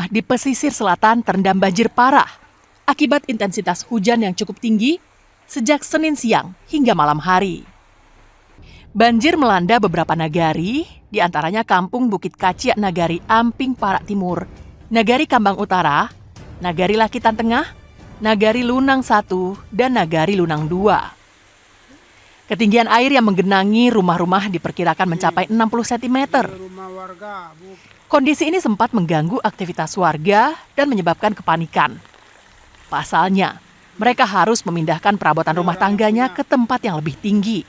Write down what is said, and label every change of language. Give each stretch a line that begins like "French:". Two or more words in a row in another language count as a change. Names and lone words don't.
Indonesian: di pesisir selatan terendam banjir parah akibat intensitas hujan yang cukup tinggi sejak Senin siang hingga malam hari. Banjir melanda beberapa nagari, di antaranya Kampung Bukit Kaciak Nagari Amping Parak Timur, Nagari Kambang Utara, Nagari Lakitan Tengah, Nagari Lunang 1, dan Nagari Lunang 2. Ketinggian air yang menggenangi rumah-rumah diperkirakan mencapai 60 cm. Kondisi ini sempat mengganggu aktivitas warga dan menyebabkan kepanikan. Pasalnya, mereka harus memindahkan perabotan rumah tangganya ke tempat yang lebih tinggi.